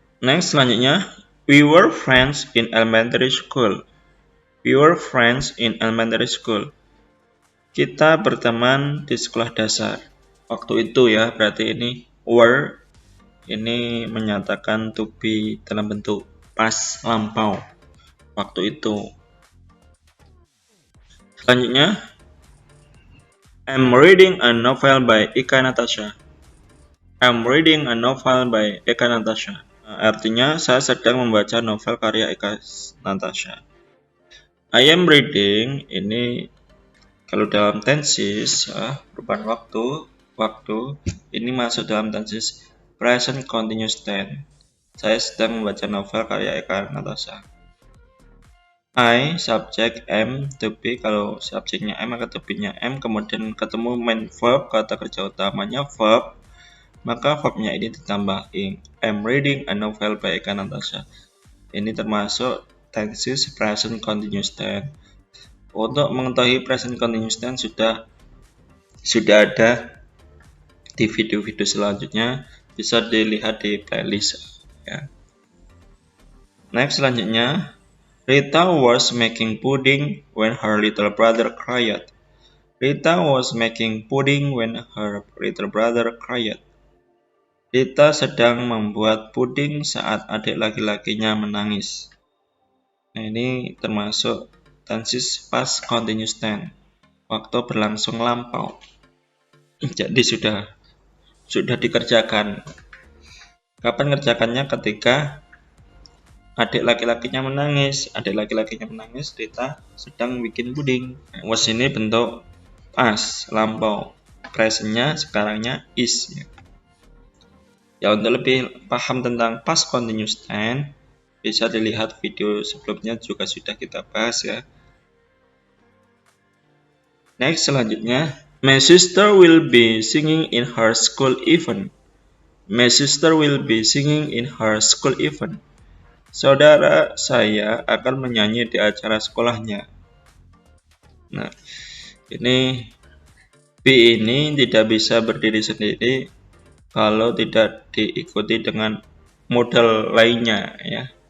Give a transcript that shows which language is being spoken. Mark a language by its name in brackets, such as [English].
[English] Next, selanjutnya, we were friends in elementary school. We were friends in elementary school. [Indonesian] Kita berteman di sekolah dasar. waktu itu ya, berarti ini were ini menyatakan to be dalam bentuk past lampau, waktu itu. [English] Selanjutnya, I'm reading a novel by Eka Natasha. I'm reading a novel by Eka Natasha. [Indonesian] Artinya, saya sedang membaca novel karya Eka Natasha. [English] I am reading [Indonesian] ini kalau dalam tenses ya, perubahan waktu ini masuk dalam tenses present continuous tense. Saya sedang membaca novel karya Eka Natasha. I, subjek, am, to be. Kalau subjeknya am maka to be-nya am, kemudian ketemu main verb, kata kerja utamanya verb, maka verbnya ini ditambah ing. [English] I'm reading a novel by Eka Natasha. [Indonesian] Ini termasuk tenses present continuous tense. Untuk mengetahui present continuous tense sudah ada di video-video selanjutnya, bisa dilihat di playlist ya. [English] Next, selanjutnya, Rita was making pudding when her little brother cried. Rita was making pudding when her little brother cried. [Indonesian] Rita sedang membuat puding saat adik laki-lakinya menangis. Nah, ini termasuk tenses past continuous tense, waktu berlangsung lampau. Jadi sudah dikerjakan. Kapan ngerjakannya? Ketika adik laki-lakinya menangis. Rita sedang bikin puding. Was ini bentuk past, lampau. Presentnya, sekarangnya is. Ya, untuk lebih paham tentang past continuous tense, bisa dilihat video sebelumnya juga sudah kita bahas ya. [English] Next, selanjutnya, my sister will be singing in her school event. My sister will be singing in her school event. [Indonesian] Saudara saya akan menyanyi di acara sekolahnya. Nah, ini be ini tidak bisa berdiri sendiri kalau tidak diikuti dengan modal lainnya ya.